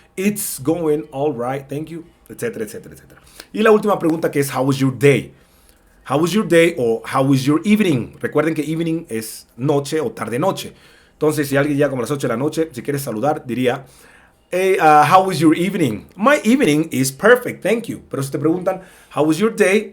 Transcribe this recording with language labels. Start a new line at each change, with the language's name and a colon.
English: It's going all right, thank you, etcétera, etcétera, etcétera.
Spanish: Y la última pregunta que es
English: how was your day? How was your day o how was your evening?
Spanish: Recuerden que evening es noche o tarde-noche. Entonces, si alguien llega como a las 8 de la noche, si quieres saludar, diría,
English: hey, how was your evening? My evening is perfect, thank you.
Spanish: Pero si te preguntan,
English: how was your day?